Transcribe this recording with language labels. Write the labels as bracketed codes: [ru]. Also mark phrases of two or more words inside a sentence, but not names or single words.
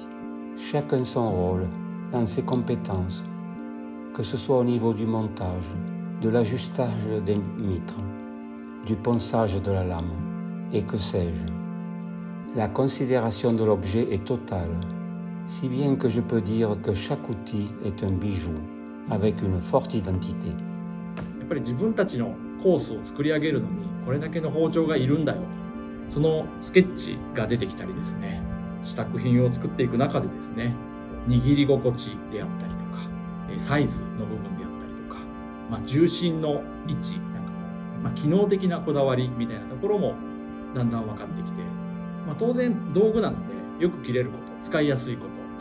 [fr] Chacun son rôle dans ses compétences, que ce soit au niveau du montage, de l'ajustage des mitres, du ponçage de la lame, et que sais-je. La considération de l'objet est totale, si bien que je peux dire que chaque outil est un bijou, avec une forte identité. [ja] やっぱり自分たちのコースを作り上げるのにこれだけの包丁がいるんだよと、そのスケッチが出てきたりですね、試作品を作っていく中でですね、握り心地であったりとか、サイズの部分であったりとか、重心の位置なんかも、機能的なこだわりみたいなところもだんだん分かってきて、当然道具なのでよく切れること、使いやすいこと、